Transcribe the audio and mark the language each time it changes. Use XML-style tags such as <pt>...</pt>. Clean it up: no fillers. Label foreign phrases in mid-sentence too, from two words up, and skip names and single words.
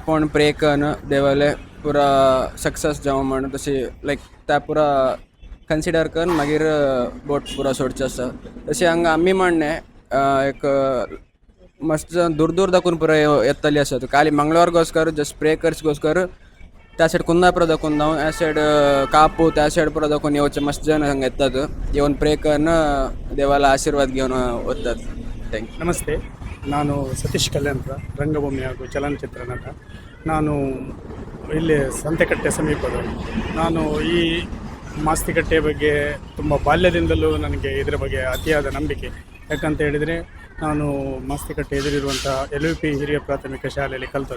<kok>पडून प्रे करून देवाले पुरा सक्सेस जावं म्हण तशें लायक त्या पुरा कन्सिडर करून मागीर बोट पुरो सोडचें आसता तशें हांगा आमी म्हणणें एक मस्त दूर दूर दाखून पुरो येतली आसत खाली मंगळवारಗೋಸ್ಕರ</kok> <en>just pray</en> <kok>करचेಗೋಸ್ಕರ त्या सायड कुंदापुरा दाखून जावं ह्या सायड कापू त्या सायड पुरो दाखून येवचे मस्त जण हांगा येतात येवन प्रे करून देवाला आशीर्वाद घेवन वतात ಥ್ಯಾಂಕ್</kok> <kn>ನಮಸ್ತೆ, ನಾನು ಸತೀಶ್ ಕಲ್ಯಾಣ್ಪುರ, ರಂಗಭೂಮಿ ಹಾಗೂ ಚಲನಚಿತ್ರ ನಟ. ನಾನು ಇಲ್ಲಿ ಸಂತೆಕಟ್ಟೆ ಸಮೀಪದವನು. ನಾನು ಈ ಮಾಸ್ತಿಕಟ್ಟೆ ಬಗ್ಗೆ ತುಂಬ ಬಾಲ್ಯದಿಂದಲೂ ನನಗೆ ಇದರ ಬಗ್ಗೆ ಅತಿಯಾದ ನಂಬಿಕೆ. ಯಾಕಂತ ಹೇಳಿದರೆ ನಾನು ಮಾಸ್ತಿಕಟ್ಟೆ ಎದುರಿರುವಂಥ LVP ಹಿರಿಯ ಪ್ರಾಥಮಿಕ ಶಾಲೆಯಲ್ಲಿ ಕಲಿತದ್ದು.</kn>